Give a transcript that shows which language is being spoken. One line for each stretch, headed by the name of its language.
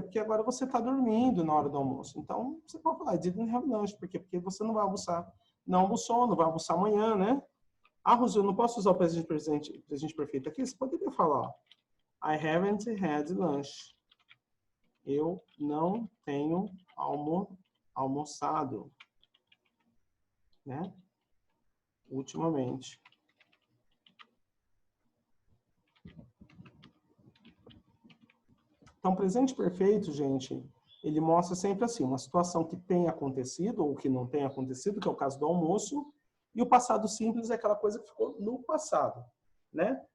Portuguese: Porque agora você está dormindo na hora do almoço. Então, você pode falar,
English: I didn't have lunch.
Portuguese: Por quê? Porque você não vai almoçar. Não almoçou, não vai almoçar amanhã, né? Ah, Rosi, eu não posso usar o presente perfeito aqui? Você poderia falar,
English: I haven't had lunch.
Portuguese: Eu não tenho almoçado, né? Ultimamente. Então, presente perfeito, gente, ele mostra sempre assim, uma situação que tem acontecido ou que não tem acontecido, que é o caso do almoço, e o passado simples é aquela coisa que ficou no passado, né?